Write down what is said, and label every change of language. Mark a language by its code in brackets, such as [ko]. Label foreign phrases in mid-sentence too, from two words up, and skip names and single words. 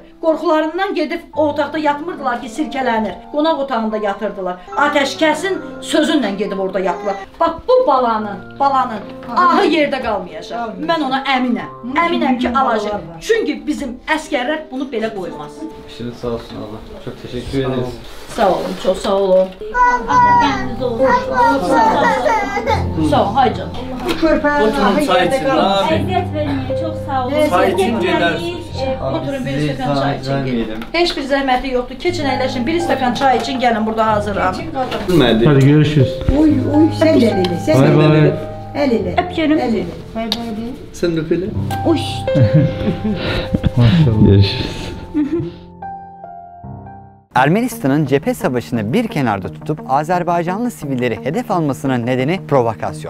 [az] Qorxularından gedib o otaqda yatmırdılar ki silkələnir. Qonaq otağında yatırdılar. Ateşkesin sözünlə gedib orada yatdılar. Bax bu balanın ahı yerdə qalmayacaq. Mən ona əminəm. Əminəm ki alacaq. Çünki bizim əskərlər bunu belə qoymaz. İşiniz sağ olsun Allah. [tr] Çok teşekkür ederiz. [az] Sağ olun, çok sağ olun. [tr] Kendinize olun. [az] Sağ olun, hay canım. Oturun çay için. Əziyyət verməyin, çox sağ olun. Çay için gelir. Oturun bir stəkan çay için gelin. Heç bir zəhməti yoxdur. Keçin əyləşin. Bir stəkan çay için gəlin, burada hazıram. [tr] Hadi görüşürüz. Uy sen de elini, sen de elini. Elini. Öpüyorum. Elini. Bay bay de. Sen de öpeli. Uy. Maşallah. Görüşürüz. Ermenistan'ın cephe savaşını bir kenarda tutup Azerbaycanlı sivilleri hedef almasının nedeni provokasyon.